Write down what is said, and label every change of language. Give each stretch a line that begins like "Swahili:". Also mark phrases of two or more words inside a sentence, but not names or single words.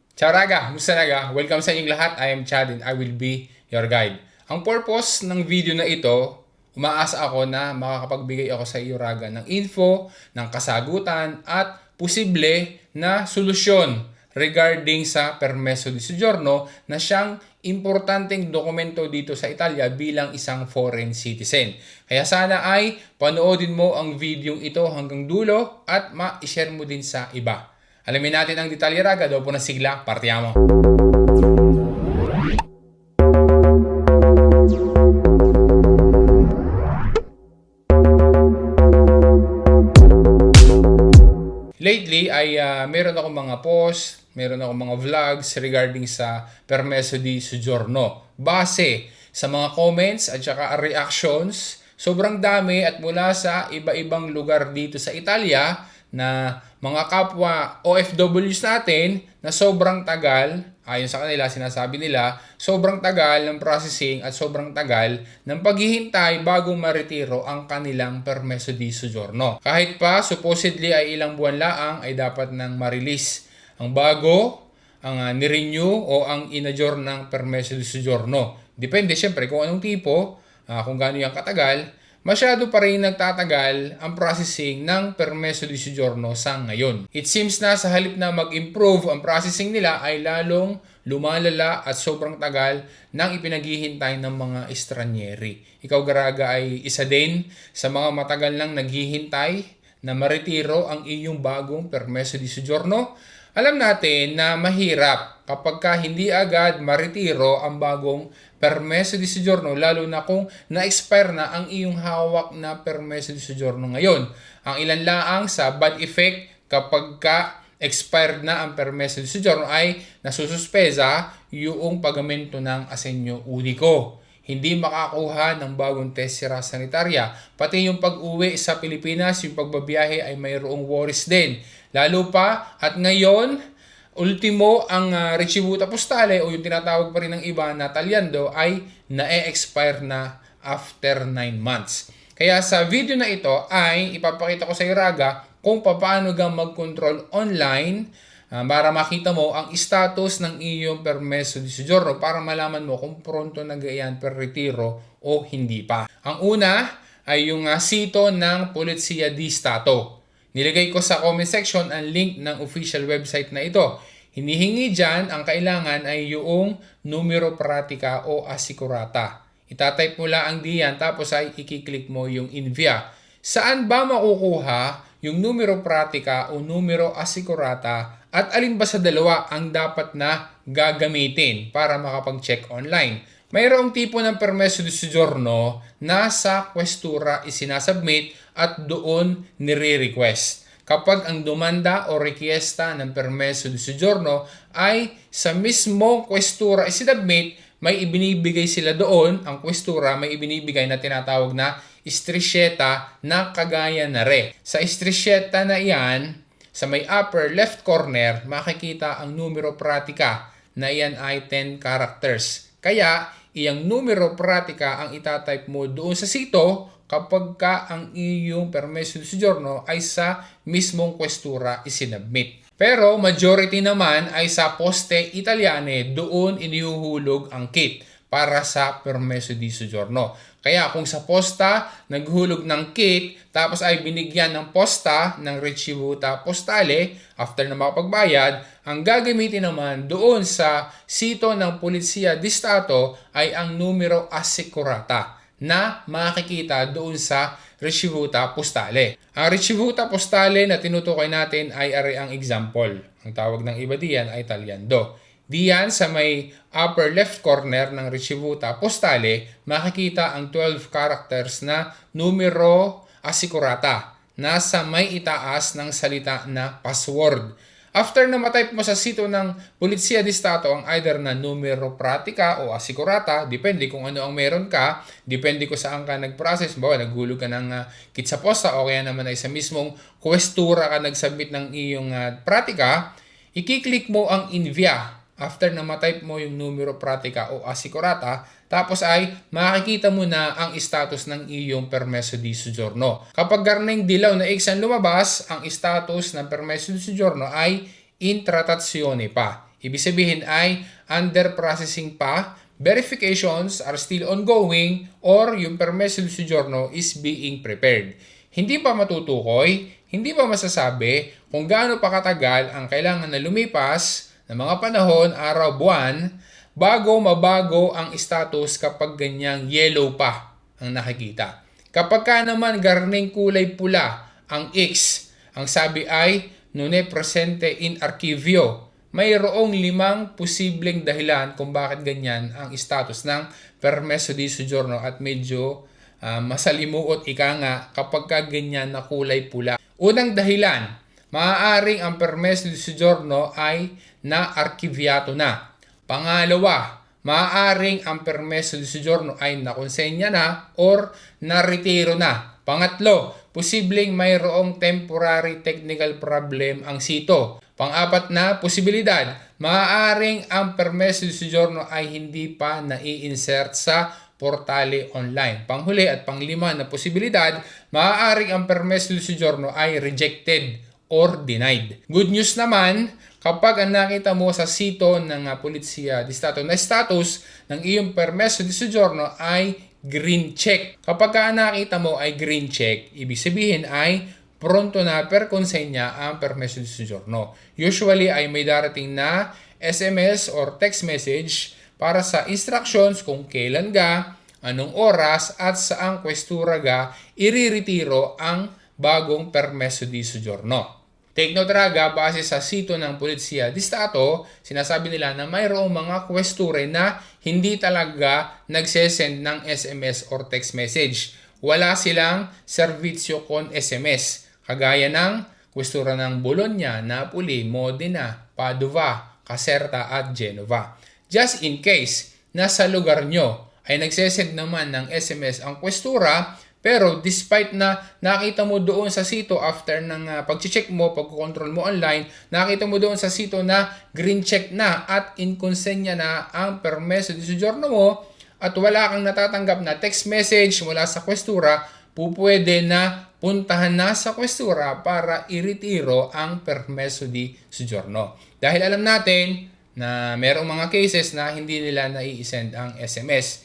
Filipino: Ciao raga, musta naga? Welcome sa inyong lahat.
English: I am Chad and I will be your guide.
Filipino: Ang purpose ng video na ito, umaasa ako na makakapagbigay ako sa iyo raga ng info, ng kasagutan at posible na solusyon regarding sa
Italian: permesso di soggiorno
Filipino: na siyang importanteng dokumento dito sa Italia bilang isang foreign citizen. Kaya sana ay panoodin mo ang video ito hanggang dulo at ma-share mo din sa iba. Alamin natin ang detalye raga, dopo ng sigla, partiamo! Lately ay meron akong mga post, meron akong mga vlogs regarding sa
Italian: permesso di soggiorno.
Filipino: Base sa mga comments at saka reactions, sobrang dami at mula sa iba-ibang lugar dito sa Italia na mga kapwa OFWs natin na sobrang tagal, ayon sa kanila, sinasabi nila, sobrang tagal ng processing at sobrang tagal ng paghihintay bago maretiro ang kanilang
Italian: permesso di soggiorno.
Filipino: Kahit pa supposedly ay ilang buwan laang ay dapat nang ma-release ang bago, ang ni-renew o ang in-adjourn ng
Italian: permesso di soggiorno.
Filipino: Depende syempre kung anong tipo, kung gaano yung katagal. Masyado pa rin nagtatagal ang processing ng
Italian: permesso di soggiorno
Filipino: sa ngayon.
English: It seems
Filipino: na sa halip na mag-improve ang processing nila ay lalong lumalala at sobrang tagal ng ipinaghihintay ng mga estranyeri. Ikaw garaga ay isa din sa mga matagal nang naghihintay na maretiro ang iyong bagong
Italian: permesso di soggiorno.
Filipino: Alam natin na mahirap kapag hindi agad maretiro ang bagong
Italian: permesso di soggiorno,
Filipino: lalo na kung na-expire na ang iyong hawak na
Italian: permesso di soggiorno
Filipino: ngayon. Ang ilan laang sa
English: bad effect
Filipino: kapag expired na ang
Italian: permesso di soggiorno
Filipino: ay nasususpesa yung pagamento ng
Italian: asenyo uniko.
Filipino: Hindi makakuha ng bagong
Italian: tessera sanitarya.
Filipino: Pati yung pag-uwi sa Pilipinas, yung pagbabiyahe ay mayroong worries din. Lalo pa at ngayon, ultimo ang
Italian: ricevuta postale
Filipino: o yung tinatawag pa rin ng iba na talyando ay na-expire na
English: after 9 months.
Filipino: Kaya sa video na ito ay ipapakita ko sa raga kung paano ka mag-control online para makita mo ang status ng iyong
Italian: permesso di soggiorno
Filipino: para malaman mo kung pronto na gayan
Italian: per retiro
Filipino: o hindi pa. Ang una ay yung sito ng Polizia di Stato. Nilagay ko sa
English: comment section
Filipino: ang link ng
English: official website
Filipino: na ito. Hinihingi dyan, ang kailangan ay yung
Italian: numero pratica o assicurata.
Filipino: Itatype mo lang diyan tapos ay ikiklik mo yung invia. Saan ba makukuha yung
Italian: numero pratica o numero assicurata
Filipino: at alin ba sa dalawa ang dapat na gagamitin para makapag-check online? Mayroong tipo ng
Italian: permesso di soggiorno
Filipino: na sa questura isinasubmit at doon nire-request. Kapag ang
Italian: demanda o requesta
Filipino: ng
Italian: permesso di soggiorno
Filipino: ay sa mismong questura isinubmit, may ibinibigay sila doon, ang questura may ibinibigay na tinatawag na striscietta na kagaya na re. Sa striscietta na iyan, sa may
English: upper left corner,
Filipino: makikita ang
Italian: numero pratica
Filipino: na iyan ay 10 characters. Kaya, iyang
Italian: numero pratica
Filipino: ang itatype mo doon sa sito kapag ang iyong
Italian: permesso di soggiorno
Filipino: ay sa mismong questura isinubmit. Pero majority naman ay sa Poste Italiane, doon inihuhulog ang kit para sa
Italian: permesso di soggiorno.
Filipino: Kaya kung sa posta naghulog ng kit tapos ay binigyan ng posta ng
Italian: ricevuta postale
Filipino: after na makapagbayad, ang gagamitin naman doon sa sito ng Polizia di Stato ay ang
Italian: numero assicurata
Filipino: na makikita doon sa
Italian: ricevuta postale.
Filipino: Ang ricevuta postale na tinutukoy natin ay ang example. Ang tawag ng iba diyan ay talyando. Diyan sa may
English: upper left corner
Filipino: ng
Italian: ricevuta postale,
Filipino: makikita ang 12 characters na
Italian: numero assicurata
Filipino: na sa may itaas ng salita na password. After na matype mo sa sito ng Polizia di Stato ang either na
Italian: numero pratica o assicurata,
Filipino: depende kung ano ang meron ka, depende kung saan ka nag-process, bawa naghulog ka ng kit sa posta o kaya naman ay sa mismong questura ka nag-submit ng iyong pratica, ikiklik mo ang invia. After na matype mo yung
Italian: numero pratica o assicurata,
Filipino: tapos ay makikita mo na ang status ng iyong
Italian: permesso di soggiorno.
Filipino: Kapag garneng dilaw na X ang lumabas, ang status ng
Italian: permesso di soggiorno
Filipino: ay
Italian: in trattazione
Filipino: pa. Ibig sabihin ay
English: under processing
Filipino: pa,
English: verifications are still ongoing, or yung
Italian: permesso di soggiorno
English: is being prepared.
Filipino: Hindi pa matutukoy, hindi pa masasabi kung gaano pa katagal ang kailangan na lumipas ng mga panahon, araw, buwan, bago mabago ang status kapag ganyang yellow pa ang nakikita. Kapag ka naman garning kulay pula ang X, ang sabi ay
Italian: non è presente in archivio.
Filipino: Mayroong 5 posibleng dahilan kung bakit ganyan ang status ng
Italian: permesso di soggiorno
Filipino: at medyo masalimuot ika nga kapag ka ganyan na kulay pula. Unang dahilan, maaaring ang
Italian: permesso di soggiorno
Filipino: ay na-arkivyado na. Pangalawa, maaaring ang
Italian: permesso di soggiorno
Filipino: ay nakonsenya na or naretiro na. Pangatlo, posibleng mayroong
English: temporary technical problem
Filipino: ang sito. Pang-apat na posibilidad, maaaring ang
Italian: permesso di soggiorno
Filipino: ay hindi pa nai-insert sa portale online. Panghuli at panglima na posibilidad, maaaring ang
Italian: permesso di soggiorno
Filipino: ay
English: rejected or denied. Good news
Filipino: naman, kapag ang nakita mo sa sito ng Polizia di Stato na status ng iyong
Italian: permesso di soggiorno
Filipino: ay
English: green check.
Filipino: Kapag ka nakita mo ay
English: green check,
Filipino: ibig sabihin ay pronto na
Italian: per konsenya
Filipino: ang
Italian: permesso di soggiorno.
Filipino: Usually ay may darating na
English: SMS or text message
Filipino: para sa instructions kung kailan ga, anong oras at saang kwestura ga iriretiro ang bagong
Italian: permesso di soggiorno.
English: Take note
Filipino: raga, base sa sito ng Polizia di Stato, sinasabi nila na mayroong mga kwesture na hindi talaga nagsesend ng
English: SMS or text message.
Filipino: Wala silang
Italian: servizyo con SMS.
Filipino: Kagaya ng kwestura ng Bologna, Napoli, Modena, Padova, Caserta at Genova.
English: Just in case,
Filipino: nasa lugar nyo ay nagsesend naman ng SMS ang kwestura, pero despite na nakita mo doon sa sito after ng pag-check mo, pag-control mo online, nakita mo doon sa sito na
English: green check
Filipino: na at inkonsenya na ang
Italian: permesso di soggiorno
Filipino: mo at wala kang natatanggap na
English: text message
Filipino: mula sa kwestura, pupwede na puntahan na sa kwestura para iretiro ang
Italian: permesso di soggiorno.
Filipino: Dahil alam natin na merong mga cases na hindi nila nai-send ang SMS.